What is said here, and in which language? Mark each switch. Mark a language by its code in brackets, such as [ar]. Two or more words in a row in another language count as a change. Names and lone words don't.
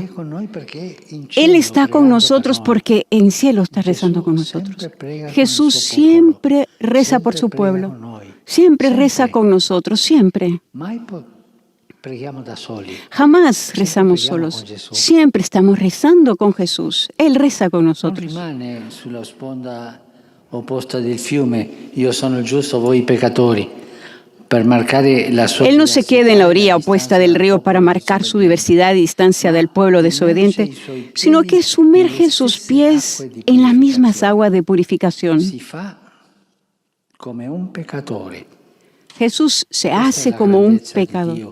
[es] Él está con nosotros porque en cielo está rezando con nosotros. Jesús siempre reza por su pueblo. Siempre reza con nosotros, siempre. Jamás rezamos solos. Siempre estamos rezando con Jesús. Él reza con nosotros. [it] Sulla sponda opposta del fiume, io sono il giusto, voi i peccatori. [es] Él no se queda en la orilla opuesta del río para marcar su diversidad y distancia del pueblo desobediente, sino que sumerge sus pies en las mismas aguas de purificación. Jesús se hace como un pecador.